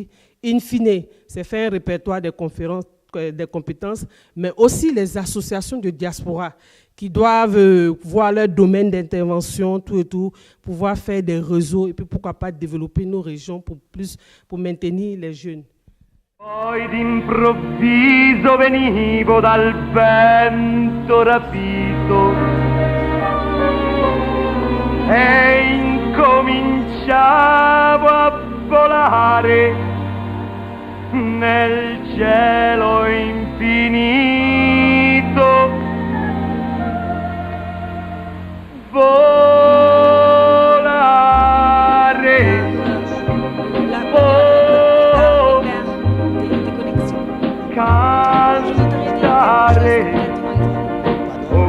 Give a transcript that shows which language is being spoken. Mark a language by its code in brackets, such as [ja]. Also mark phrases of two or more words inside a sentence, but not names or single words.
[fr] In fine, c'est faire un répertoire des compétences, mais aussi les associations de diaspora qui doivent voir leur domaine d'intervention, tout et tout, pouvoir faire des réseaux et puis pourquoi pas développer nos régions pour maintenir les jeunes. [it] Poi d'improvviso venivo dal vento rapito e incominciavo a volare nel cielo infinito, volare, cantare